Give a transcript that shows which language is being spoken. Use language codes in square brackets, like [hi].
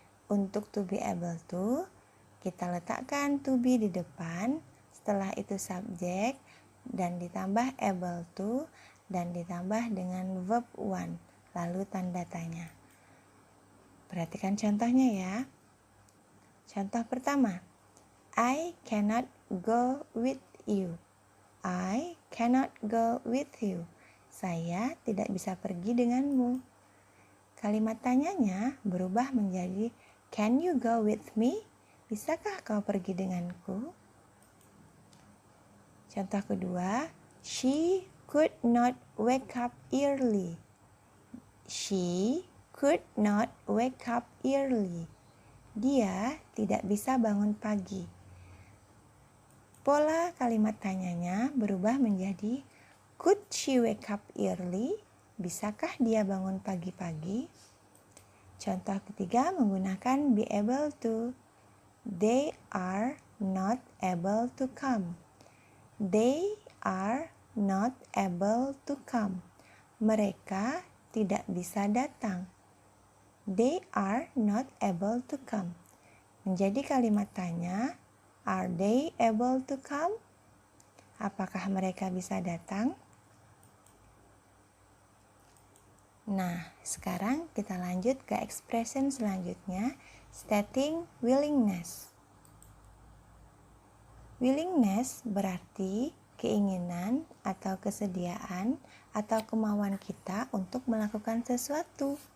[id] Untuk [en] to be able to, [id] kita letakkan to be di depan, setelah itu subjek dan ditambah able to dan ditambah dengan verb one, lalu tanda tanya. Perhatikan contohnya ya. Contoh pertama, [en] I cannot go with you. I cannot go with you. [id] Saya tidak bisa pergi denganmu. Kalimat tanyanya berubah menjadi [en] can you go with me? [id] Bisakah kau pergi denganku? Contoh kedua, [en] she could not wake up early. She could not wake up early. [id] Dia tidak bisa bangun pagi. Pola kalimat tanyanya berubah menjadi [en] could she wake up early? [id] Bisakah dia bangun pagi-pagi? Contoh ketiga menggunakan be able to. [en] They are not able to come. They are not able to come. [id] Mereka tidak bisa datang. [en] They are not able to come. [id] Menjadi kalimat tanya, [en] are they able to come? [id] Apakah mereka bisa datang? Nah, sekarang kita lanjut ke expression selanjutnya, [en] stating willingness. [id] Willingness berarti keinginan atau kesediaan atau kemauan kita untuk melakukan sesuatu.